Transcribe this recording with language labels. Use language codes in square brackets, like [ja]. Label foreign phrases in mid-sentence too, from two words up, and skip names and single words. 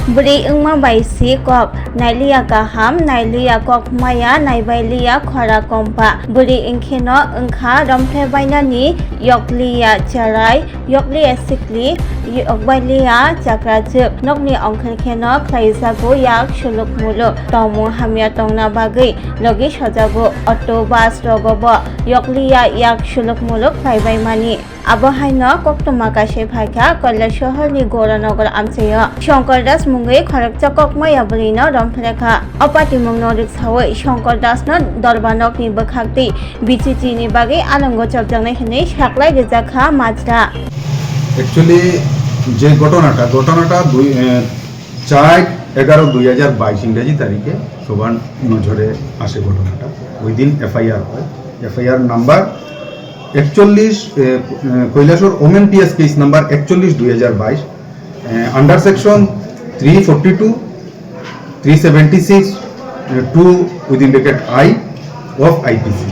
[trp] Beri engma baisi kok nailia kaham nailia kok maya naibailiya khora kompa beri engkeno engkha romple bainani yokliya charai yokliya sikli yokbailiya chakrajik nokni ongkhenkeno khlaijago yak suluk muluk tongmu hamya tongna bagui logi sojago auto bus rogobo yokliya yak suluk muluk khlaibaimani আবহাইনো কক্তমা কাশে ফাইকা কৈলাসহরনি গৌরনগর আমচেয় শঙ্কর দাস মুঙ্গৈ খরকচা ককমায়া বলিনো রমফলেখা অপাতিমুং নরিক সাवै শঙ্কর দাসনো দরবানকনি বখাকতি বিচিচিনি বাগै আলঙ্গ চবজাংনাই হनै সাকলাই রেজাখা মাজরা [bn] অ্যাকচুয়ালি যে ঘটনাটা 4/11/2022 ইংরেজি তারিখে সবার নজরে আসে ঘটনাটা ওই দিন এফআইআর হয় [en] FIR number [bn] 41 কৈলাসহর [en] women PS case number [bn] 41/2022 [en] under section [bn] 342 376 2 [en] within bracket I of IPC.